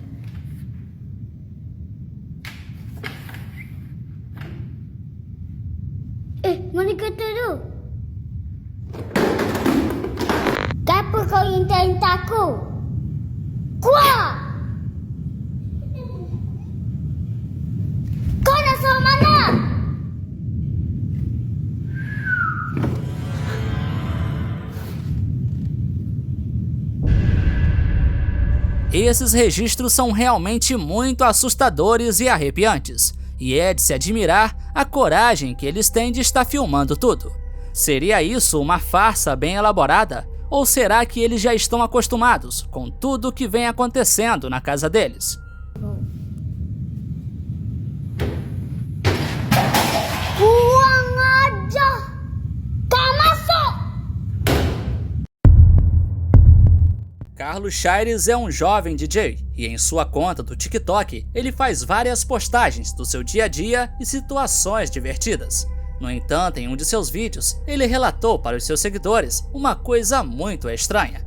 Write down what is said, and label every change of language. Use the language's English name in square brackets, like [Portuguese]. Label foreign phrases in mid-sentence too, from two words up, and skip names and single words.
[Malay] Mana kereta tu? Kenapa kau intai-intai aku? Keluar! Kau nak suruh mana? [Portuguese] Esses registros são realmente muito assustadores e arrepiantes, e é de se admirar a coragem que eles têm de estar filmando tudo. Seria isso uma farsa bem elaborada? Ou será que eles já estão acostumados com tudo o que vem acontecendo na casa deles? [Indonesian] Buang aja! [Malay] Kau masuk! [Portuguese] Carlos Chaires é um jovem DJ e em sua conta do TikTok ele faz várias postagens do seu dia a dia e situações divertidas. No entanto, em um de seus vídeos, ele relatou para os seus seguidores uma coisa muito estranha.